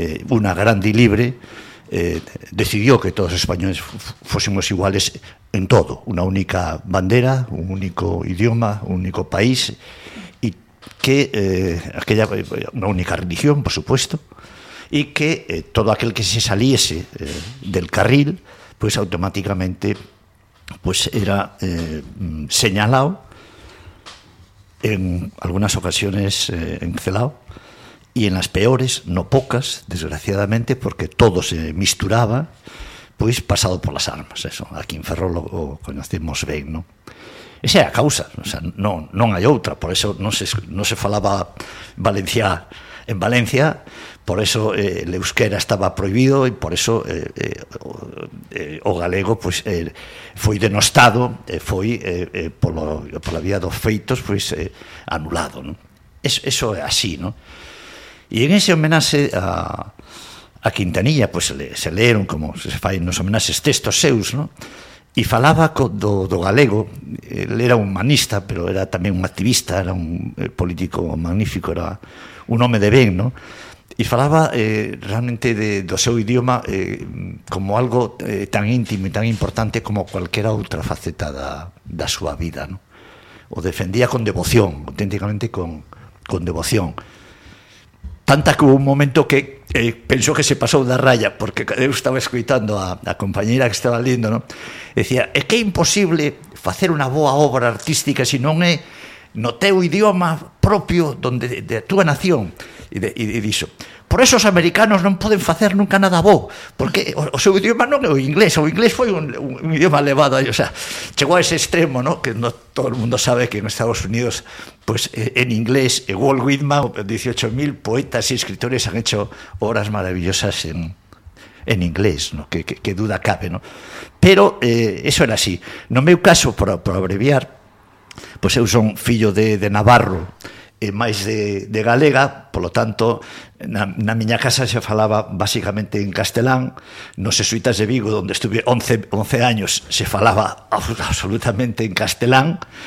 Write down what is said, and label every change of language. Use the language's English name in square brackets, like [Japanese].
[Spanish] una grande y libre, decidió que todos os españoles fósemos iguales en todo, una única bandera, un único idioma, un único país, y que aquella una única religión, por supuesto, y que todo aquel que se saliese del carril, pues automáticamente pues era señalado, en algunas ocasiones encelado, y en las peores, no pocas, desgraciadamente, porque todo se misturaba, pues pasado por las armas, eso, aquí en Ferrol lo conocemos bien, ¿no? [Galician] Esa é a causa, o sea, non hai outra, [Spanish] por eso non se falaba valencià en Valencia, por eso [Galician] el euskera estaba prohibido y por eso o galego pues foi denostado, foi pola vía dos feitos pues anulado, ¿no? Eso é así, ¿no? Y en ese homenaxe a Quintanilla pues se leeron, como se fai nos homenaxes, textos seus, ¿no? Y falaba do galego, él era un humanista, pero era tamén un activista, era un político magnífico, era un home de ben, ¿no? Y falaba realmente do seu idioma como algo tan íntimo e tan importante como cualquera outra faceta da súa vida, ¿no? O defendía con devoción, auténticamente con devoción. [Spanish] Tanta que hubo un momento que pensó que se pasó de raya, porque yo estaba escuchando a compañera que estaba leyendo, ¿no? Decía, es que é imposible hacer una boa obra artística si no es no teu idioma propio donde de tu nación. [Galician] Y dixo, por eso os americanos non poden facer nunca nada bo, porque o seu idioma non é o inglés foi un idioma elevado, o sea, chegou a ese extremo, ¿no? [Spanish] Que no todo el mundo sabe que en Estados Unidos pues en inglés Walt Whitman, 18.000 poetas y escritores han hecho obras maravillosas en inglés, ¿no? Que duda cabe, ¿no? Pero eso era así. [Galician] No meu caso, por abreviar, pues eu son fillo de Navarro, máis de galega, polo tanto, na miña casa se falaba básicamente en castelán. Nos xesuitas de Vigo, onde [Spanish] estuve 11 años, [Galician] se falaba absolutamente en castelán.